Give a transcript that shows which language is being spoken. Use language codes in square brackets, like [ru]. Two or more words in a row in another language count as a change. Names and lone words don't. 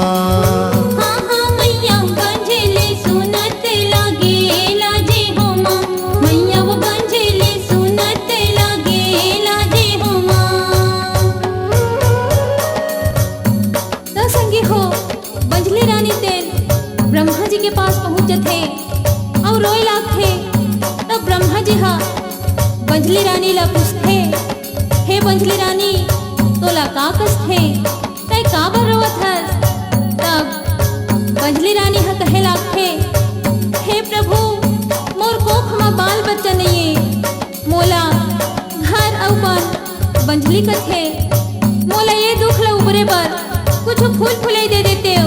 [hne] हाँ हाँ मैया बंझली सुनत लागे लाजे हो माँ मैया वो बंझली सुनत लागे लाजे हो माँ। तो संगी हो बंझली रानी तेल ब्रह्मा जी के पास पहुँचे थे और रोए लागे तब ब्रह्मा जी हा बंझली रानी ला पूछते हे बंझली रानी तोला का कष्ट है तय का बर रोवत हस। तब बंझली रानी हा कहे लागथे हे प्रभु मोर कोख में बाल बच्चा नहीं है मोला घर अउ बन बंझली कथे मोला ये दुख ला उबरे बर कुछ फूल फुलाई दे देते हो।